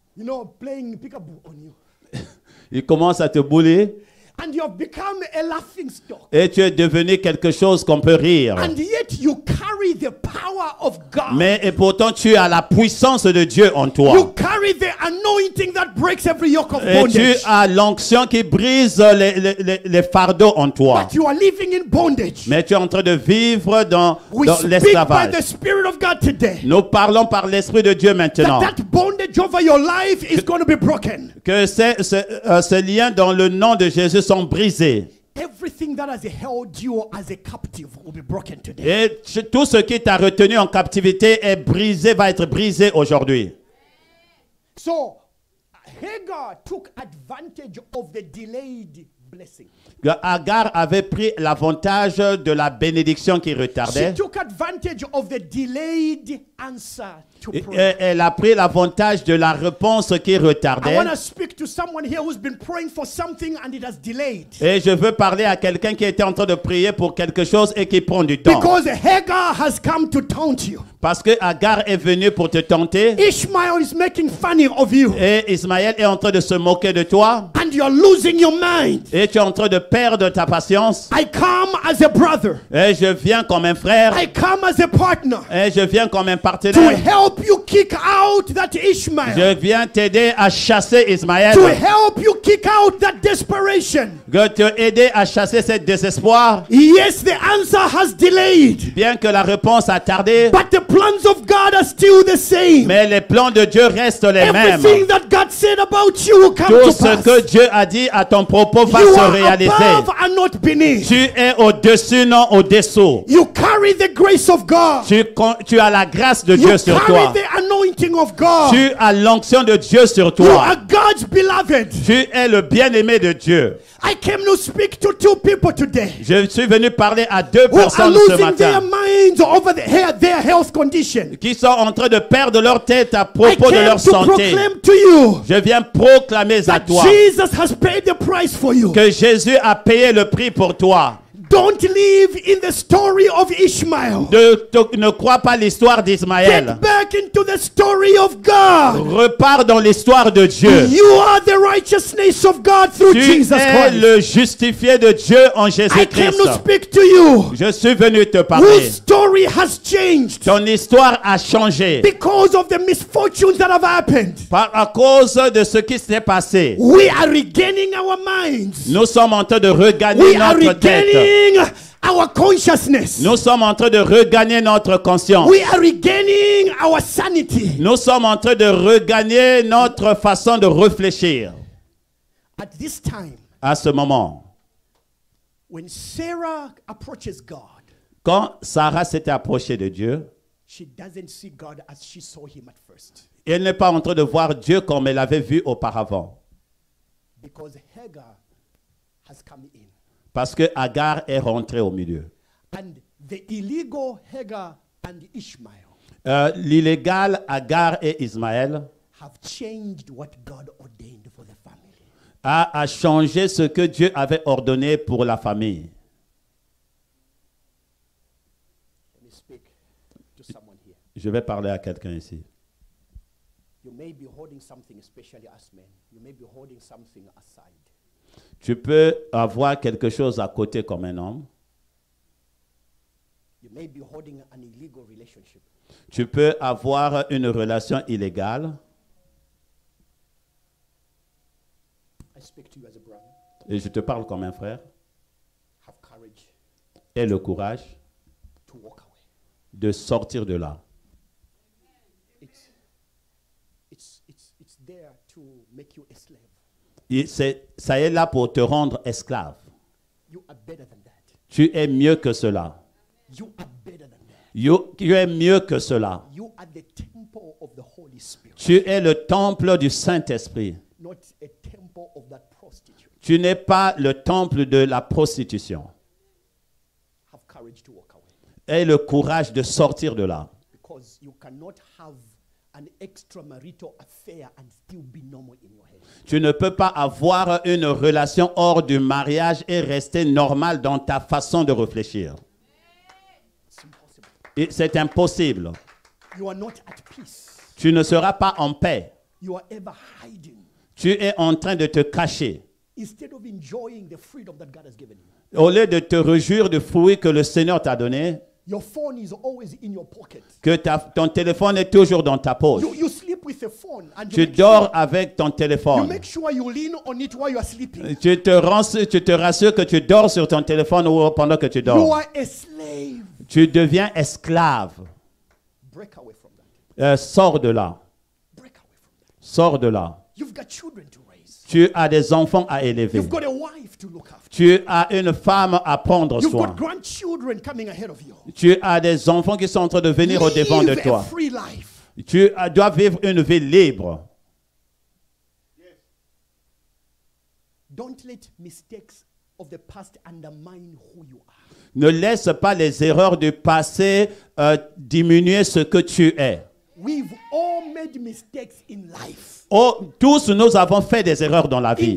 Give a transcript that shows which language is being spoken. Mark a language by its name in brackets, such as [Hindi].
[English] You know, playing peekaboo on you. [French] il commence à te bouler [English] And you have become a laughing stock. [French] et tu es devenu quelque chose qu'on peut rire. [English] And yet you carry the power of God. [French] Mais et pourtant tu as la puissance de Dieu en [English] You [French] toi. [English] carry the anointing that breaks every yoke of [French] Et tu [English] bondage. [French] as l'onction qui brise les fardeaux en toi. [English] But you are living in bondage. [French] Mais tu es en train de vivre dans [English] We speak by [French] l'esclavage. [English] the Spirit of God today. [French] Nous parlons par l'Esprit de Dieu maintenant. [English] That bondage over your life is going to be broken. [French] Que ces liens dans le nom de Jésus sont brisés. [English] Everything that has held you as a captive will be broken today. [French] Et tout ce qui t'a retenu en captivité est brisé, va être brisé aujourd'hui. [English] So Hagar took advantage of the delayed blessing. [French] Agar avait pris l'avantage de la bénédiction qui [English] She [French] retardait. [English] took advantage of the delayed answer to [French] Et [English] prayer. [French] elle a pris l'avantage de la réponse qui [English] I [French] retardait. [English] want to speak to someone here who's been praying for something and it has delayed. [French] Et je veux parler à quelqu'un qui était en train de prier pour quelque chose et qui prend du temps. [English] Because Hagar has come to taunt you. [French] Parce que Agar est venu pour te tenter [English] Ishmael is making fun of you. [French] et Ismaël est en train de se moquer de toi [English] And you're losing your mind. [French] et tu es en train de perdre ta patience. [English] I come as a brother. [French] Et je viens comme un frère [English] I come as a partner [French] et je viens comme un [English] to [French] partenaire. [English] help you kick out that Ishmael. [French] Je viens t'aider à chasser Ismaël. [English] To help you kick out that desperation. [French] Je te aider à chasser ce désespoir. [English] Yes, the answer has delayed. [French] Bien que la réponse a tardé, [English] But the plans of God are still the same. [French] mais les plans de Dieu restent les mêmes. [English] Everything that God said about you will come [French] Tout [English] to [French] ce [English] pass. [French] que Dieu a dit à ton propos va [English] You [French] se [English] are [French] réaliser. [English] above and not beneath. [French] Tu es au-dessus, non au-dessous. [English] You carry the grace of God. [French] Tu as la grâce de [English] You [French] Dieu sur [English] carry [French] toi. [English] the anointing of God. [French] Tu as l'onction de Dieu sur [English] You [French] toi. [English] are God's beloved. [French] Tu es le bien-aimé de Dieu. [English] I came to speak to two people today [French] Je suis venu parler à deux [English] who are [French] personnes ce [English] losing their minds over their health condition. [French] qui sont en train de perdre leur tête à [English] I [French] propos de [English] came [French] leur [English] to [French] santé. [English] proclaim to you [French] Je viens proclamer à [English] that [French] toi [English] Jesus has paid the price for you. [French] que Jésus a payé le prix pour toi. [English] Don't live in the story of Ishmael. [French] Ne crois pas l'histoire [English] Get [French] d'Ismaël. [English] back back into the story of God. [French] Repars dans l'histoire de Dieu. [English] You are the righteousness of God through [French] Tu [English] Jesus [French] es [English] Christ. [French] le justifié de Dieu en [English] I came to [French] Jésus-Christ. [English] speak to you. [French] Je suis venu te [English] Whose [French] parler. [English] story has changed [French] Ton histoire a changé [English] because of the misfortunes that have happened. [French] à cause de ce qui s'est passé. [English] We are regaining our minds. [French] Nous sommes en train de regagner [English] We are [French] notre tête. [English] regaining our consciousness. [French] Nous sommes en train de regagner notre conscience. [English] We are regaining our sanity. [French] Nous sommes en train de regagner notre façon de réfléchir. [English] At this time, [French] À ce moment, [English] when Sarah approaches God, [French] quand Sarah s'était approchée de Dieu, [English] she doesn't see God as she saw him at first. [French] elle n'est pas en train de voir Dieu comme elle l'avait vu auparavant. [English] Because Hagar has come in. [French] Parce que Agar est rentrée au milieu. [English] And the illegal Hagar and Ishmael [French] L'illégal Agar et Ismaël [English] have changed what God ordained for the family. [French] a changé ce que Dieu avait ordonné pour la famille. [English] Let me speak to someone here. [French] Je vais parler à quelqu'un ici. [English] You may be holding something, especially as men. You may be holding something aside. [French] Tu peux avoir quelque chose à côté comme un homme. [English] You may be holding an illegal relationship. [French] Tu peux avoir une relation illégale. [English] I speak to you as a brother. [French] Et je te parle comme un frère. [English] Have courage [French] Aie le courage [English] to walk away. [French] de sortir de là. [English] It's there to make you a slave. [French] Ça est là pour te rendre esclave. [English] You are better than that. [French] Tu es mieux que cela. [English] You are better than that. [French] Tu es mieux que cela. [English] You are the temple of the Holy Spirit, [French] Tu es le temple du Saint-Esprit. [English] not a temple of that prostitute. [French] Tu n'es pas le temple de la prostitution. [English] Have courage to walk away. [French] Aie le courage de sortir de là. [English] Because you cannot have an extramarital affair and still be normal in your head. [French] Tu ne peux pas avoir une relation hors du mariage et rester normal dans ta façon de réfléchir. [English] It's impossible. [French] Et c'est impossible. [English] You are not at peace. [French] Tu ne seras pas en paix. [English] You are ever hiding [French] Tu es en train de te cacher. [English] instead of enjoying the freedom that God has given you. [French] Au lieu de te réjouir du fruit que le Seigneur t'a donné, [English] Your phone is always in your pocket. [French] que ton téléphone est toujours dans ta poche. [English] You sleep with a phone and [French] Tu dors avec ton [English] you [French] téléphone. [English] make sure you lean on it while you are sleeping. [French] Tu te rassures que tu dors sur ton téléphone ou pendant que tu [English] You [French] dors. [English] are a slave. [French] Tu deviens esclave. [English] Break away from that. [French] Sors de là. [English] Break away from that. [French] Sors de là. [English] You've got children to raise. [French] Tu as des enfants à élever. [English] You've got a wife to look after. [French] Tu as une femme à prendre [English] You've [French] soin. [English] got grandchildren coming ahead of you. [French] Tu as des enfants qui sont en train de venir au devant de [English] Live a [French] toi. [English] free life. [French] Tu dois vivre une vie libre. [English] Don't let mistakes of the past undermine who you are. [French] Ne laisse pas les erreurs du passé diminuer ce que tu es. [English] We've all made mistakes in life, [French] Oh, tous nous avons fait des erreurs dans la vie.